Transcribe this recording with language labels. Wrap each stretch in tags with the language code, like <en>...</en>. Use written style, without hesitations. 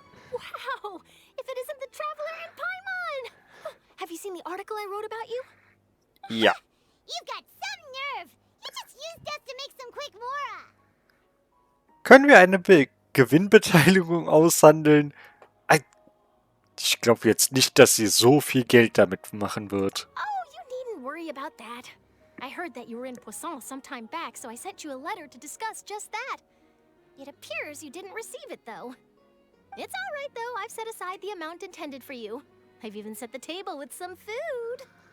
<en>Wow! If it isn't the Traveler and Paimon! Have you seen the article I wrote about you?</en> <de>Ja.</de> <en>You've got some nerve. You just used us to make some quick mora.</en> <de>Können wir eine Gewinnbeteiligung aushandeln? Ich glaube jetzt nicht, dass sie so viel Geld damit machen wird.</de> <en>Oh, you needn't worry about that. I heard that you were in Poisson some time back, so I sent you a letter to discuss just that. It appears you didn't receive it, though. It's all right, though. I've set aside the amount intended for you. I've even set the table with some food.</en>